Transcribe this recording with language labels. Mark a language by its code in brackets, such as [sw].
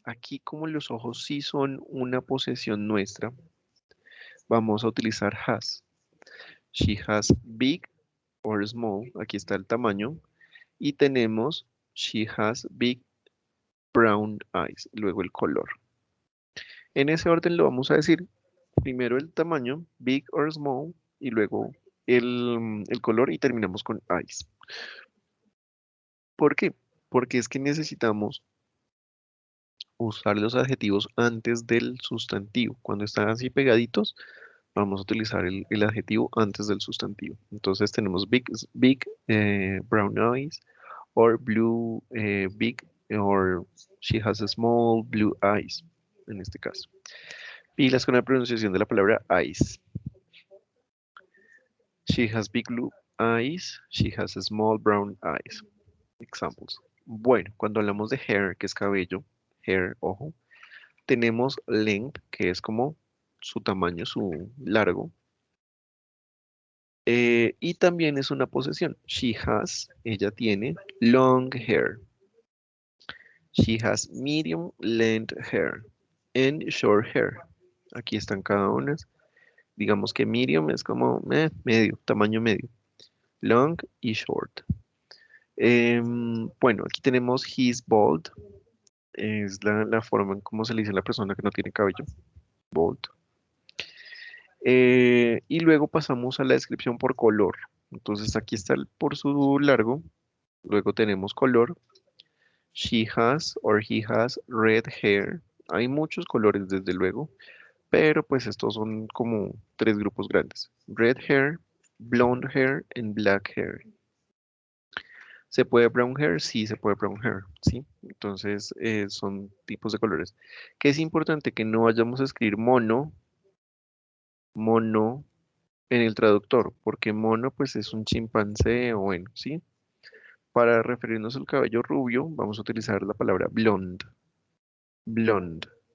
[es] Aquí como los ojos sí son una posesión nuestra, vamos a utilizar has. [en] She has big or small. [es] Aquí está el tamaño. Y tenemos [en] she has big brown eyes. [es] Luego el color. En ese orden lo vamos a decir. Primero el tamaño, [en] big or small, [es] y luego el color y terminamos con eyes. ¿Por qué? Porque es que necesitamos usar los adjetivos antes del sustantivo. Cuando están así pegaditos, vamos a utilizar el adjetivo antes del sustantivo. Entonces tenemos big brown eyes, or blue big, or she has a small blue eyes, en este caso. Pilas con la pronunciación de la palabra eyes. [en] She has big blue eyes, she has a small brown eyes. Examples. [es] Bueno, cuando hablamos de hair, que es cabello, hair, ojo, tenemos length, que es como su tamaño, su largo, y también es una posesión. [en] She has, [es] ella tiene [en] long hair. She has medium length hair and short hair. [es] Aquí están cada una. Digamos que medium es como medio, tamaño medio. Long y short. Bueno, aquí tenemos [en] he's bald. [es] Es la forma en cómo se le dice a la persona que no tiene cabello. Bald. Y luego pasamos a la descripción por color. Entonces aquí está por su largo. Luego tenemos color. [en] She has or he has red hair. [es] Hay muchos colores desde luego, pero pues estos son como tres grupos grandes. [en] Red hair, blonde hair and black hair. [es] ¿Se puede brown hair? Sí, se puede brown hair, ¿sí? Entonces son tipos de colores. Que es importante que no vayamos a escribir mono en el traductor, porque mono pues es un chimpancé o bueno, ¿sí? Para referirnos al cabello rubio, vamos a utilizar la palabra blonde. Blonde.